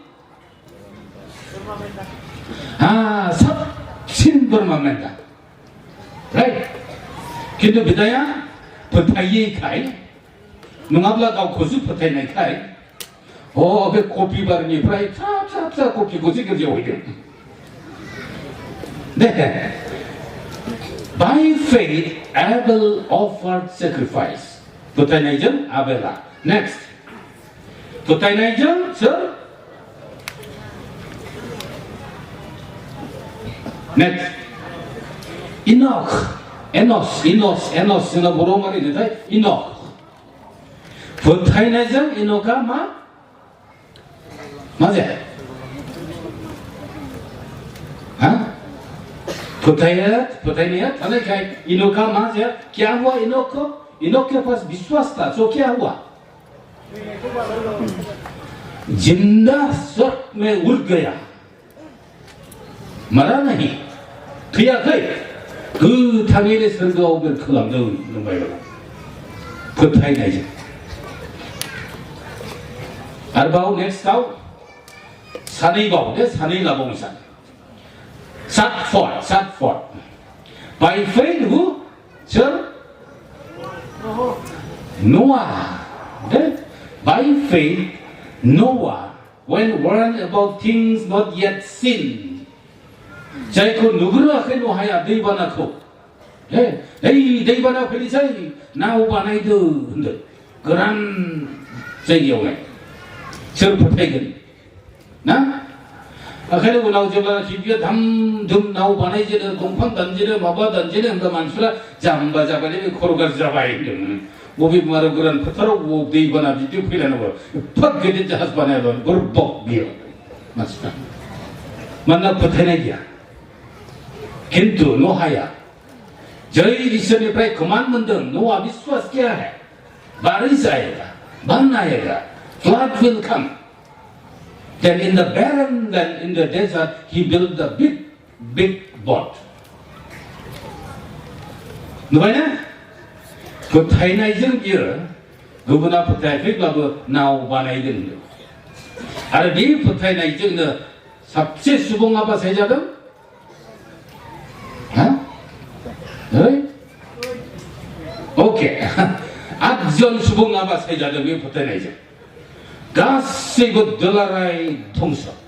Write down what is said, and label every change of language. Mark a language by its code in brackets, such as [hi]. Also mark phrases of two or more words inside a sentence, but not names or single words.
[brx] साबसिन बोरमा मेन्दा राइट खिन्थु बिदाया फोथायैखाय नङाब्ला गावखौसो फोथायनायखाय बे कफि बारिनिफ्राय फिसा कफिखौसो गोजौआव हैदों दे [en] by faith Abel offered sacrifice [brx] फोथायनायजों आबेला [en] next [brx] फोथायनायजों सोर [en] next [brx] एनस जोंना बर' मारिनोथाय इनक फोथायनायजों इनका मा जाया [hi] फोथायनाया थानायखाय इनका मा जाया क्या हुआ इनक के पास विश्वास था सो क्या हुआ जिंदा स्वर्ग में उड़ गया मरा नहीं [brx] थैयाखै गोथाङैनो सोरगोआव बिरखोलांदों होनबाय फोथायनायजों आरोबाव नेक्स्टआव सानैबाव दे सानै लाबावनो सान सात [en] by faith who [brx] सोर Noah [en] by faith Noah when warned about things not yet seen [brx] जायखौ नुग्रोआखै नहाया दैबानाखौ दैबाना फैनोसै नाव बानायदो होनदों गोरान जायगायावहाय सोर फोथायगोन ना ओंखायनो उनाव जेब्लानाखि बियो धाम धुम नाव बानायजेनो दंफां दानजेनो माबा दानजेनो होनबा मानसिफ्रा जाम्बा जाबाय बे खर' गाज्रि जाबाय होनदों बबे मारो गोरान फोथाराव दैबाना बिदि फैलायनांगौ एफा गिदिर जाहाज बानायाबा गोरबक बियो मानसिफ्रा मानोना फोथायनाय गैया किन्तु नहाया जै ईश्वरनिफ्राय कमांड मोनदों [hi] नहा विश्वास किया है बारिश आएगा बान आएगा [en] flood will come then in the barren land in the desert he built a big boat [brx] नुबायना फोथायनायजों बियो गुबुना फोथायाखैब्लाबो नाव बानायदों आरो बे फोथायनायजोंनो साबसे सुबुङा बासाय जादों ओके 8 जन सुबुङा बासाय जादों बे फोथायनायजों गासैबो दुलाराय धंस